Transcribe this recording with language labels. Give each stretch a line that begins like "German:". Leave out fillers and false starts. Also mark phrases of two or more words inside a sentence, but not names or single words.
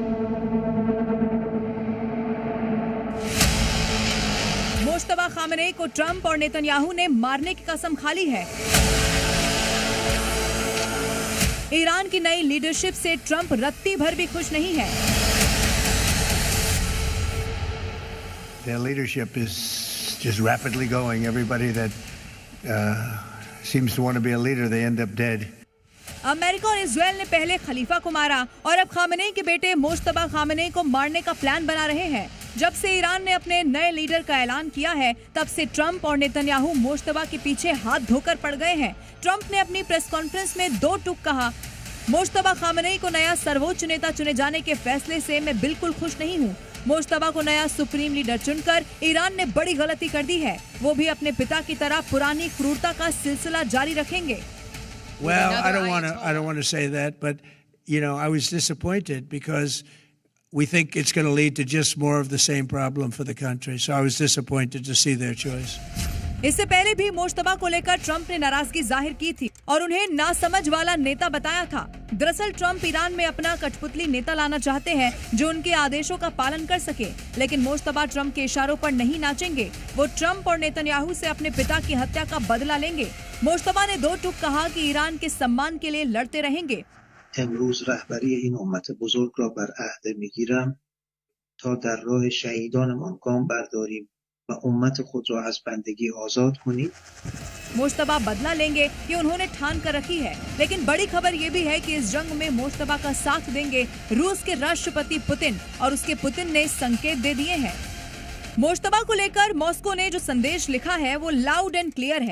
Hindi: मुश्तबा खामेनेई को ट्रंप और नेतन्याहू ने मारने की कसम खा ली है। ईरान की नई लीडरशिप से ट्रंप रत्ती भर भी खुश नहीं है।
English: Their leadership is just rapidly going. Everybody that seems to want to be a leader, they end up dead.
Hindi: अमेरिका और इजराइल ने पहले खलीफा को मारा और अब खामेनेई के बेटे मुश्तबा खामेनेई को मारने का प्लान बना रहे हैं। जब से ईरान ने अपने नए लीडर का ऐलान किया है, तब से ट्रंप और नेतन्याहू मुश्तबा के पीछे हाथ धोकर पड़ गए हैं। ट्रंप ने अपनी
English: press conference
Hindi: में दो टूक कहा, मुश्तबा खामेनेई को नया सर्वोच्च नेता चुने जाने के फैसले से मैं बिल्कुल खुश नहीं हूँ। मुश्तबा को नया
English: supreme leader
Hindi: चुनकर ईरान ने बड़ी गलती कर दी है। वो भी अपने पिता की तरह पुरानी क्रूरता का सिलसिला जारी रखेंगे।
English: Well, I don't want to say that, but I was disappointed because we think it's going to lead to just more of the same problem for the country. So I was disappointed to see their choice.
Hindi: इससे पहले भी मुश्तबा को लेकर ट्रंप ने नाराजगी जाहिर की थी और उन्हें नासमझ वाला नेता बताया था। दरअसल ट्रंप ईरान में अपना कठपुतली नेता लाना चाहते हैं जो उनके आदेशों का पालन कर सके, लेकिन मुश्तबा ट्रंप के इशारों पर नहीं नाचेंगे। वो ट्रंप और नेतन्याहू से अपने पिता की हत्या का बदला लेंगे। मुश्तबा ने दो टूक कहा कि ईरान के सम्मान के लिए लड़ते रहेंगे।
Persian: امروز رهبری این امت بزرگ را بر عهده میگیرم تا در راه شهیدانمان گام برداریم و امت خود را از بندگی آزاد کنیم।
Hindi: मुश्तबा बदला लेंगे ये उन्होंने ठान कर रखी है, लेकिन बड़ी खबर ये भी है कि इस जंग में मुश्तबा का साथ देंगे रूस के राष्ट्रपति पुतिन, और उसके पुतिन ने संकेत दे दिए हैं। मुश्तबा को लेकर मॉस्को ने जो संदेश लिखा है वो
English: loud and clear
Hindi: है।